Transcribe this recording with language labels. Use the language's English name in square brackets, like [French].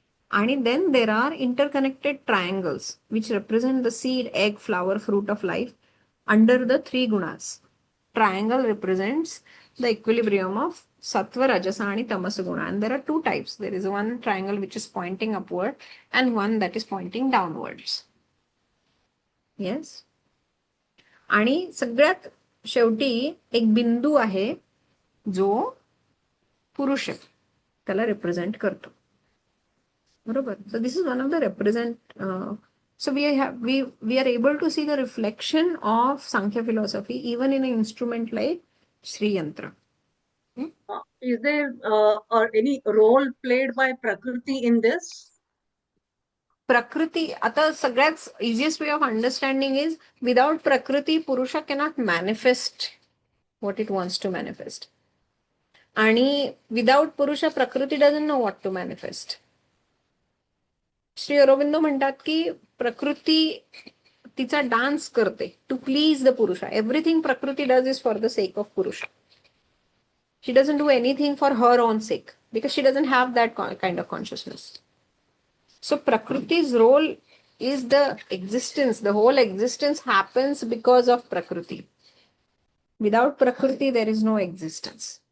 [English] And then there are interconnected triangles which represent the seed, egg, flower, fruit of life under the 3 gunas. Triangle represents the equilibrium of sattva, rajasa and tamasa guna. And there are 2 types. There is one triangle which is pointing upward and one that is pointing downwards. Yes. [Marathi] आणि सगळ्यात शेवटी एक बिंदू आहे जो पुरुष त्याला represent करतो. बरोबर? [English] So this is one of the represent. So we are able to see the reflection of Samkhya philosophy even in a instrument like Shriyantra. Is there any role played by Prakriti in this? Prakriti, आता सगळ्यात easiest way of understanding is without Prakriti Purusha cannot manifest what it wants to manifest. आणि without Purusha Prakriti doesn't know what to manifest. Shri Aurobindo [Marathi] म्हणतात की [English] Prakriti [Marathi] तिचा डान्स करते [English] To please the Purusha. Everything Prakriti does is for the sake of Purusha. She doesn't do anything for her own sake because she doesn't have that kind of consciousness. So Prakriti's role is the existence. The whole existence happens because of Prakriti. Without Prakriti, there is no existence.